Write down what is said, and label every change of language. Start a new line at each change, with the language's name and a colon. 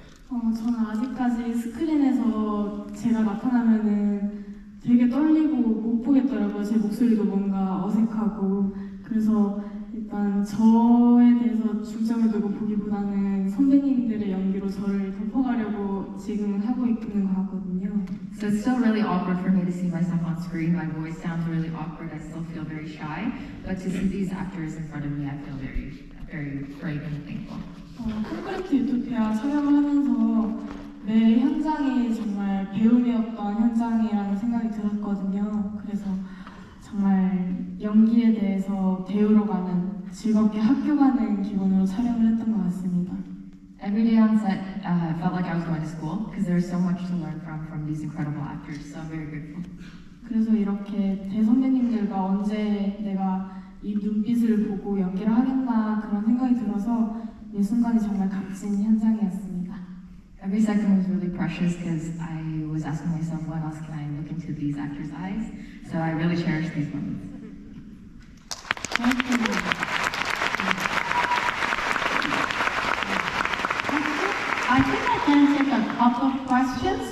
Korean: 저는 아직까지 스크린에서 제가 나타나면은 되게 떨리고 못 보겠더라고요. 제 목소리도 뭔가 어색하고. 그래서 일단 저에 대해서 중점을 두고 보기보다는 선배님들의 연기로 저를 덮어가려고 지금은 하고 있는 것 같거든요.
English: So it's still really awkward for me to see myself on screen. My voice sounds really awkward. I still feel very shy. But to see these actors in front of me, I feel very, very brave and thankful.
Korean: 콘크리트 유토피아 촬영을 하면서 매 현장이 정말 배움이었던 현장이라는 생각이 들었거든요. 그래서 정말 연기에 대해서 배우러 가는, 즐겁게 학교 가는 기분으로 촬영을 했던 것 같습니다.
English: Every day on set, I felt like I was going to school because there was so much to learn from these incredible actors. So I'm very grateful.
Korean: 그래서 이렇게 대선배님들과 언제 내가 이 눈빛을 보고 연기를 하겠나 그런 생각이 들어서 이 순간이 정말 값진 현장이었습니다.
English: Every second was really precious because I was asking myself, what else can I look into these actors' eyes? So I really cherish these moments. I think I can take a couple of questions.